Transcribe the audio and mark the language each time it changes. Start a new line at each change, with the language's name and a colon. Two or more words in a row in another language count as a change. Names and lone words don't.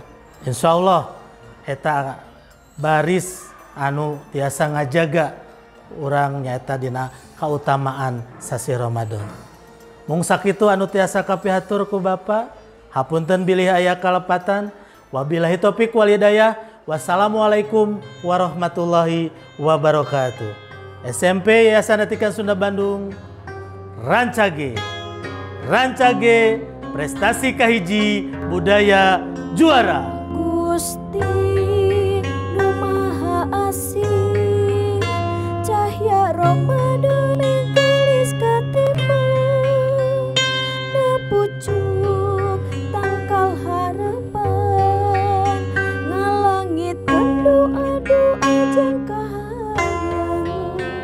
Sundanese: Insyaallah eta baris anu tiasa ngajaga urang nyaeta dina kautamaan sasi Ramadan. Mung sakitu anu tiasa kapihatur ku Bapa, hapunten bilih aya kalepatan.
Arabic: وبالله التوفيق والهداية. والسلام عليكم ورحمة الله وبركاته.
Sundanese: SMP Yayasan Atikan Sunda Bandung, Rancage. Rancage, prestasi kahiji, budaya juara. Gusti Nu Maha Asih, cahya Ramadan gelis katimbang, na pucuk tangkal harapan, ngalangitkeun doa-doa jeung kahayang,